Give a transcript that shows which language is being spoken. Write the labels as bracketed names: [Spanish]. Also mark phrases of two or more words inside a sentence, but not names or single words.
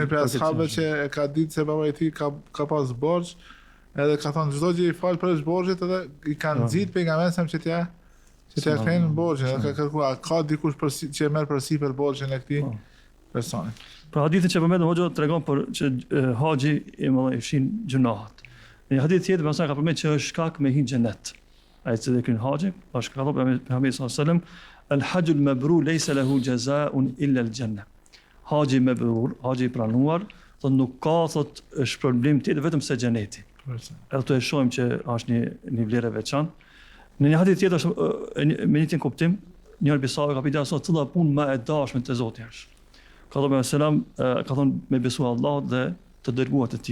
[Albanian] ashabë që e ka ditë se baba i tij ka pas borxh, edhe ka thonë çdo gjë i fal përveç borxhit, edhe i kanë nxit pejgamberin që t'ia kthejnë borxhin, edhe ka kërkuar ka dikush që e merr përsipër borxhin e këtij personi. Pra hadithin që përmendëm hoxha tregon për që haxhi i fshin gjunahet. Në hadith tjetër pastaj ka përmendur që është shkak me hyrje në xhenet. Ai që kryen haxhin, pas ka thënë Pejgamberi [Arabic] صلى الله عليه وسلم, "الحج المبرور ليس له جزاء إلا الجنة." [Albanian] Haxhi mabrur, haxhi i pranuar, do nuk ka thot është problem tjetër vetëm se xheneti. Edhe të e shohim që është një vlerë e veçantë. Në një hadith tjetër është me një kuptim, njëri prej ka pyetur se cila punë më e dashme te Zoti është. Ka thënë selam, ka thënë me besu Allah dhe të dërguar të tij.